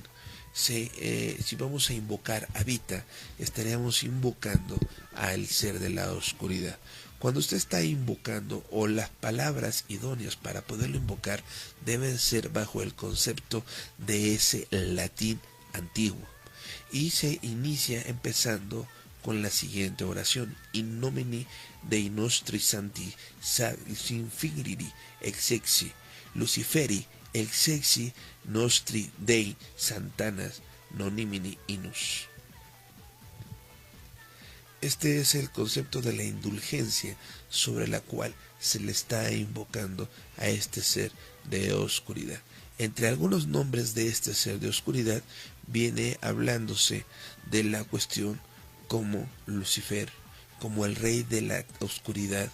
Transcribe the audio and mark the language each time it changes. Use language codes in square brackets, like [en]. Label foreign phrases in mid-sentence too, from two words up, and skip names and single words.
[es] Si vamos a invocar a Vita, estaríamos invocando al ser de la oscuridad. Cuando usted está invocando, o las palabras idóneas para poderlo invocar deben ser bajo el concepto de ese latín antiguo. Y se inicia empezando con la siguiente oración: [la] In nomine Dei nostri santi sinfigiri exexi Luciferi exexi nostri Dei santanas nonimini inus. [es] Este es el concepto de la indulgencia sobre la cual se le está invocando a este ser de oscuridad. Entre algunos nombres de este ser de oscuridad viene hablándose de la cuestión como Lucifer, como el rey de la oscuridad.